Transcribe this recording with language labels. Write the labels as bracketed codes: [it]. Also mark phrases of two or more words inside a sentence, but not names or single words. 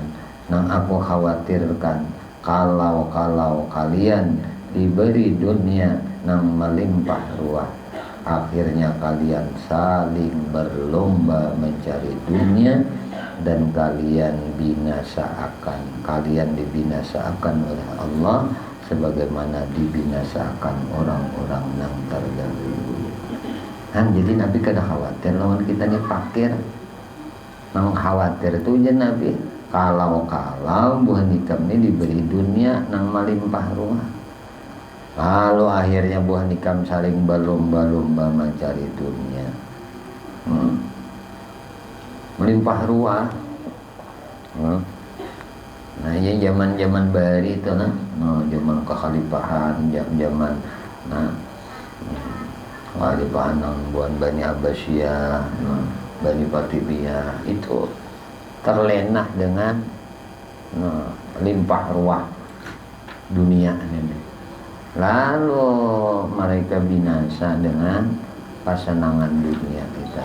[id] Yang aku khawatirkan kalau kalian diberi dunia yang melimpah ruah, akhirnya kalian saling berlomba mencari dunia dan kalian dibinasakan oleh Allah sebagaimana dibinasakan orang-orang yang terdahulu. [bjn] Jadi Nabi kada khawatir lawan kita nih fakir. Nang khawatir itu aja Nabi kalau buah nikam ini diberi dunia nang melimpah ruah. Lalu akhirnya buah nikam saling berlomba-lomba mencari dunia, melimpah ruah. Nah ini zaman bari itu nah, zaman kekhalifahan, zaman kekhalifahan nang buan Bani Abbasiyah, Bani Fatimiyah itu terlena dengan limpah ruah dunia ini. Lalu mereka binasa dengan kesenangan dunia kita.